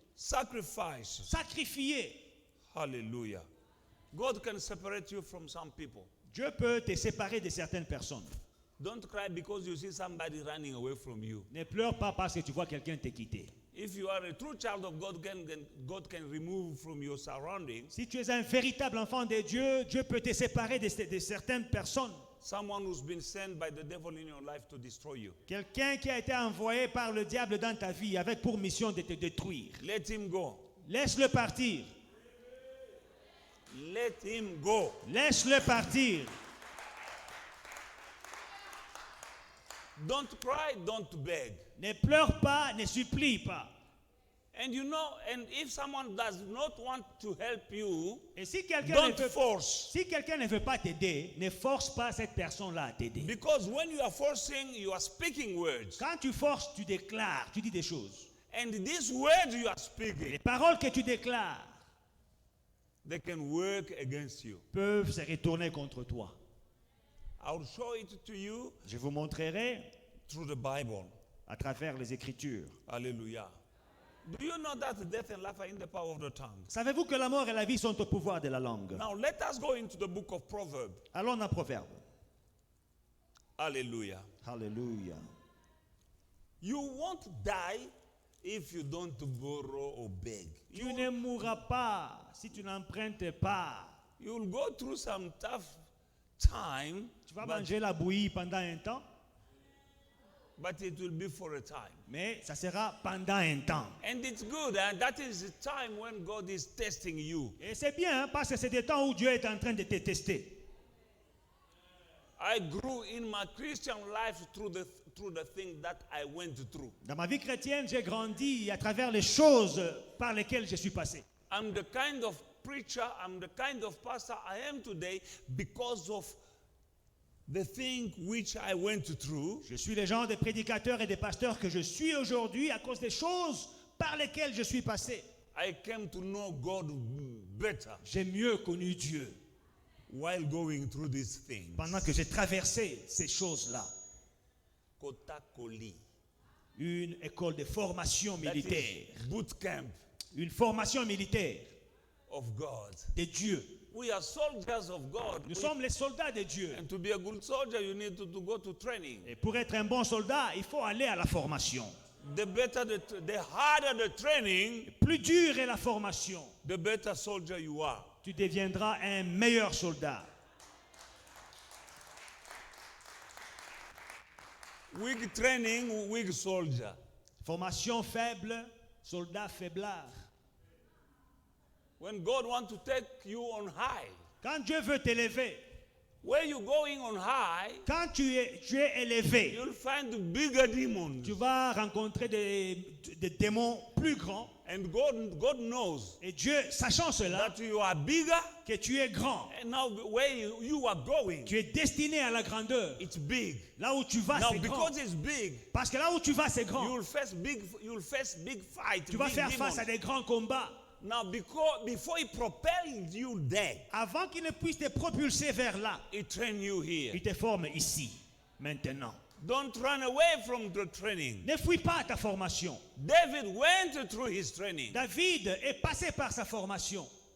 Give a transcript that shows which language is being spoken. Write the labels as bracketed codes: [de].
[en] Sacrifice. [fr] Sacrifiés. [en] Hallelujah. God can separate you from some people. [fr] Dieu peut te séparer de certaines personnes. [en] Don't cry because you see somebody running away from you. [fr] Ne pleure pas parce que tu vois quelqu'un te quitter. [en] If you are a true child of God, God can remove from your surroundings [fr] Si tu es un véritable enfant de Dieu, Dieu peut te séparer de certaines personnes. [en] someone who's been sent by the devil in your life to destroy you. [fr] Quelqu'un qui a été envoyé par le diable dans ta vie avec pour mission de te détruire. [en] Let him go. [fr] Laisse-le partir. [en] Let him go. [fr] Laisse-le partir. [en] Don't cry, don't beg. [fr] Ne pleure pas, ne supplie pas. [en] And you know, and if someone does not want to help you, [fr] Et si quelqu'un [en] don't [fr] ne veut, [en] force. [fr] si quelqu'un ne veut pas t'aider, ne force pas cette personne-là à t'aider. [en] Because when you are forcing, you are speaking words. [fr] Quand tu forces, tu déclares, tu dis des choses. [en] And these words you are [fr] Les [en] speaking, [fr] paroles que tu déclares [en] they can work against you. [fr] peuvent se retourner contre toi. [en] I'll show it to you [fr] Je vous montrerai [en] through the Bible. [fr] à travers les Écritures. [en] Hallelujah. Do you know that death and life are in the power of the tongue? [fr] Savez-vous que la mort et la vie sont au pouvoir de la langue? [en] Now let us go into the book of Proverbs. [fr] Allons dans Proverbe. [en] Hallelujah. [fr] Alléluia. [en] You won't die if you don't borrow or beg. [fr] Tu ne mourras pas si tu n'empruntes pas. [en] You'll go through some tough time, [fr] Tu vas [en] but [fr] manger la bouillie pendant un temps, [en] it will be for a time. [fr] mais ça sera pendant un temps. [en] And it's good, and that is the time when God is testing you. [fr] Et c'est bien hein, parce que c'est des temps où Dieu est en train de te tester. [en] I grew in my Christian life through through the things that I went through. [fr] Dans ma vie chrétienne, j'ai grandi à travers les choses par lesquelles je suis passé. [en] I'm the kind of preacher, I'm the kind of pastor I am today because of the thing which I went through. [fr] Je suis le genre de prédicateur et de pasteur que je suis aujourd'hui à cause des choses par lesquelles je suis passé. [en] I came to know God better [fr] J'ai mieux connu Dieu [en] while going through these things. [fr] pendant que j'ai traversé ces choses-là. [ln] Kotakoli. [fr] Une école de formation [en] That [fr] militaire. [en] is boot camp [fr] Une formation militaire [en] of God. [fr] de Dieu. [en] We are soldiers of God. [fr] Nous sommes les soldats de Dieu. [en] And to be a good soldier, you need to go to training. [fr] Et pour être un bon soldat, il faut aller à la formation. [en] The better, the harder the training, [fr] Plus dure est la formation, [en] the better soldier you are. [fr] tu deviendras un meilleur soldat. [en] Weak training, weak soldier. [fr] Formation faible, soldat faiblard. [en] When God wants to take you on high, [fr] Quand Dieu veut t'élever, [en] where you going on high, [fr] quand tu es élevé, [en] you'll find bigger demons. [fr] tu vas rencontrer des démons plus grands. [en] And God knows [fr] Et Dieu, sachant cela, [en] that you are bigger, [fr] que tu es grand, [en] and now where you are going, [fr] tu es destiné à la grandeur. [en] it's big. [fr] Là où tu vas, [en] Now [fr] c'est grand. [en] because it's big, [fr] Parce que là où tu vas, c'est grand. [en] you'll face big fight. [fr] Tu vas [en] big [fr] faire face [en] demons. [fr] à des grands combats. [en] Now before he propels you there, [fr] Avant qu'il ne puisse te propulser vers là, [en] he train you here. [fr] il te forme ici, maintenant. [en] Don't run away from the training. [fr] Ne fuis pas ta formation. [en] David went through his training. [fr] David est passé par sa formation.